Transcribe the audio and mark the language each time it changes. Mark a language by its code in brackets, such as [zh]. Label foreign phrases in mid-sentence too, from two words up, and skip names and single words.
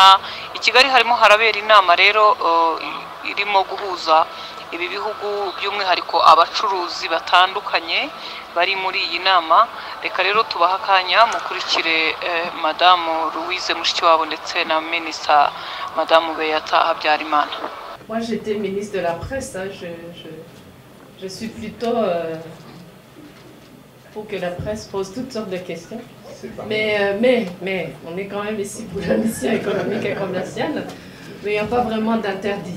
[rw] I Kigali harimo harabera inama rero irimo guhuza ibi bihugu by'umwihariko abacuruzi batandukanye bari muri iyi nama. Reka rero tubaha akanya mukurikire Madamu Louise Mushikiwabo ndetse na Minisita Madamu Beata Habyarimana. [fr] Moi j'étais ministre de la presse, hein. Je suis plutôt pour que la presse pose toutes sortes de questions. Mais on est quand même ici pour la mission économique et commerciale, mais il n'y a pas vraiment d'interdit.